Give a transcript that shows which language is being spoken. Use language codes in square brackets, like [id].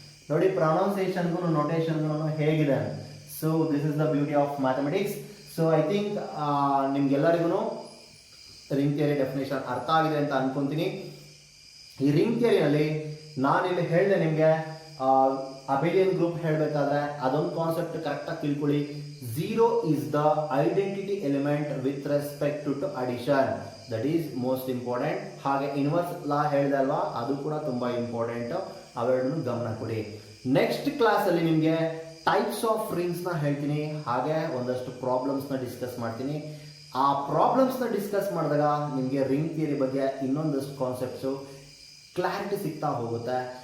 [kn] ನೋಡಿ ಪ್ರೊನೌನ್ಸಿಯೇಷನ್ಗೂ ನೋಟೇಷನ್ಗೂ ಹೇಗಿದೆ. [en] So this is the beauty of mathematics. [kn] So I think ನಿಮ್ಗೆಲ್ಲರಿಗೂ ring theory definition ಅರ್ಥ ಆಗಿದೆ ಅಂತ ಅನ್ಕೊಂತೀನಿ. ಈ ರಿಂಗ್ ಥಿಯರಿನಲ್ಲಿ ನಾನಿಲ್ಲಿ ಹೇಳಿದೆ ನಿಮಗೆ ಅಬೇಲಿಯನ್ ಗ್ರೂಪ್ ಹೇಳಬೇಕಾದ್ರೆ ಅದೊಂದು ಕಾನ್ಸೆಪ್ಟ್ ಕರೆಕ್ಟಾಗಿ ತಿಳ್ಕೊಳ್ಳಿ. [en] 0 is the identity element with respect to addition. That is most important. [kn] ಹಾಗೆ ಇನ್ವರ್ಸ್ ಲಾ ಹೇಳಿದೆ ಅಲ್ವಾ, ಅದು ಕೂಡ ತುಂಬಾ ಇಂಪಾರ್ಟೆಂಟ್. ಅವೆರಡನ್ನು ಗಮನ ಕೊಡಿ. ನೆಕ್ಸ್ಟ್ ಕ್ಲಾಸಲ್ಲಿ ನಿಮಗೆ ಟೈಪ್ಸ್ ಆಫ್ ರಿಂಗ್ಸ್ನ ಹೇಳ್ತೀನಿ, ಹಾಗೆ ಒಂದಷ್ಟು ಪ್ರಾಬ್ಲಮ್ಸ್ನ ಡಿಸ್ಕಸ್ ಮಾಡ್ತೀನಿ. ಆ ಪ್ರಾಬ್ಲಮ್ಸ್ನ ಡಿಸ್ಕಸ್ ಮಾಡಿದಾಗ ನಿಮಗೆ ರಿಂಗ್ ಥಿಯರಿ ಬಗ್ಗೆ ಇನ್ನೊಂದಷ್ಟು ಕಾನ್ಸೆಪ್ಟ್ಸು ಕ್ಲಾರಿಟಿ ಸಿಗ್ತಾ ಹೋಗುತ್ತೆ.